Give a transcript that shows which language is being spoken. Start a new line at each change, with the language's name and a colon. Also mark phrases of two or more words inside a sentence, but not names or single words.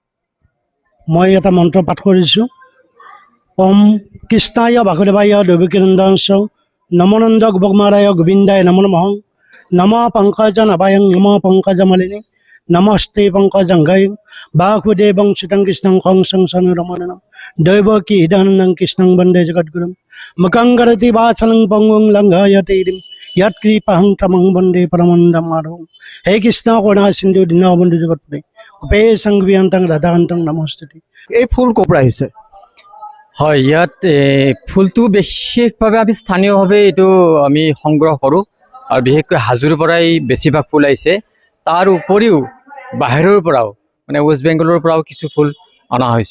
Assamese: মই এটা মন্ত্ৰ পাঠ কৰিছোঁ।
Sanskrit: ওম কৃষ্ণায় বাসুদেৱায় দেৱকীনন্দনস্য নমোনন্দ গোপকুমাৰায় গোবিন্দায় নমো নমঃ নম পংকজ নবায়ং নম পংকজ মালিনী নমস্তে পংকজংঘয় বাসুদেবং সুতং কৃষ্ণং কংসং সনুরমণন দৈবকী হৃদয়ানন্দং কৃষ্ণং বন্দে জগদ্গুরুম মুখং করতি বাচলং পঙ্গুং লঙ্ঘয়তে यत्कृपाहं तमं वन्दे परमानन्दं माधवं। हे कृष्ण करुणा सिन्धु दीनबन्धु जगत्पते गोपेशं गोपीकान्तं राधाकान्तं नमस्ते।
Assamese: এই ফুল ক'ৰ পৰা আহিছে? হয়, ইয়াত ফুলটো বিশেষভাৱে আমি স্থানীয়ভাৱে এইটো আমি সংগ্ৰহ কৰোঁ আৰু বিশেষকৈ হাজোৰ পৰাই বেছিভাগ ফুল আহিছে। তাৰ উপৰিও বাহিৰৰ পৰাও মানে ৱেষ্ট বেংগলৰ পৰাও কিছু ফুল অনা হৈছে।